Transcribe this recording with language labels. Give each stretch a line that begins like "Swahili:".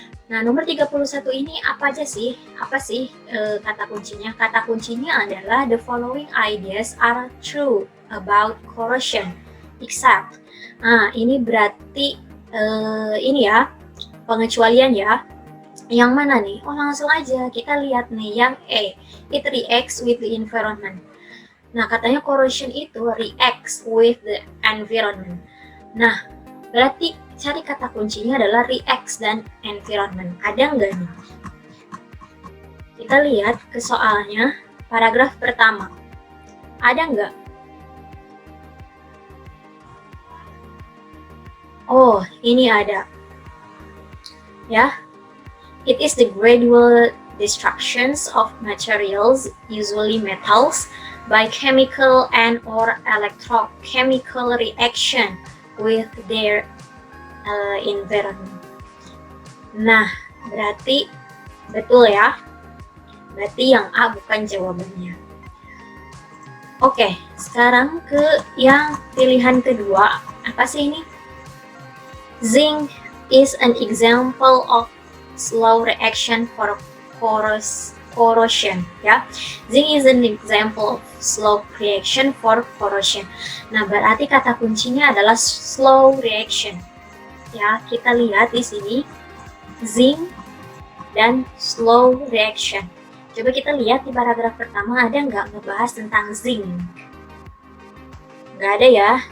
Indonesian: Nah, nomor 31 ini apa aja sih? Apa sih kata kuncinya? Kata kuncinya adalah
English: the following ideas are true about corrosion, except.
Indonesian: Nah, ini berarti ini ya, pengecualian ya. Yang mana nih? Oh, langsung aja kita lihat nih yang A.
English: It reacts with the environment.
Indonesian: Nah, katanya corrosion itu
English: reacts with the environment.
Indonesian: Nah, berarti cari kata kuncinya adalah reacts dan environment. Ada nggak nih? Kita lihat ke soalnya, paragraf pertama. Ada nggak? Oh, ini ada.
English: Ya, it is the gradual destructions of materials, usually metals, by chemical and or electrochemical reaction with their environment.
Indonesian: Nah, berarti betul ya. Berarti yang A bukan jawabannya. Oke, sekarang ke yang pilihan kedua. Apa sih ini?
English: Zinc is an example of slow reaction for corrosion. Ya, zinc is an example of slow reaction for corrosion.
Indonesian: Nah, berarti kata kuncinya adalah slow reaction. Ya, kita lihat di sini zinc dan slow reaction. Coba kita lihat di paragraf pertama ada nggak ngebahas tentang zinc? Nggak ada ya.